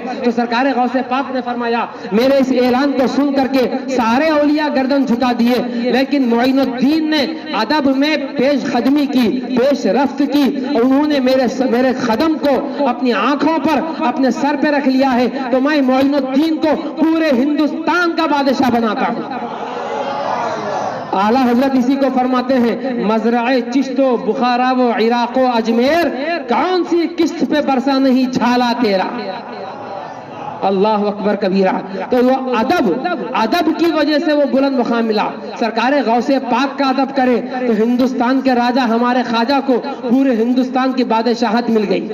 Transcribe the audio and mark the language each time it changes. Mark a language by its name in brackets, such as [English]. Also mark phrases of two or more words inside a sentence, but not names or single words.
[Urdu] تو سرکار غوث پاک نے فرمایا میرے اس اعلان کو سن کر کے سارے اولیاء گردن جھکا دیے، لیکن معین الدین نے ادب میں پیش قدمی کی، پیش رفت کی، انہوں نے میرے قدم کو اپنی آنکھوں پر اپنے سر پہ رکھ لیا ہے، تو میں معین الدین کو پورے ہندوستان کا بادشاہ بناتا ہوں. اعلیٰ حضرت اسی کو فرماتے ہیں مزرعہ چشت و بخارا و عراق و اجمیر، کون سی قسط پہ برسا نہیں جھالا تیرا. [Arabic] اللہ اکبر کبیرہ. [Urdu] تو وہ ادب کی وجہ سے وہ بلند مقام ملا. سرکار غوث پاک کا ادب کرے تو ہندوستان کے راجہ ہمارے خواجہ کو پورے ہندوستان کی بادشاہت مل گئی.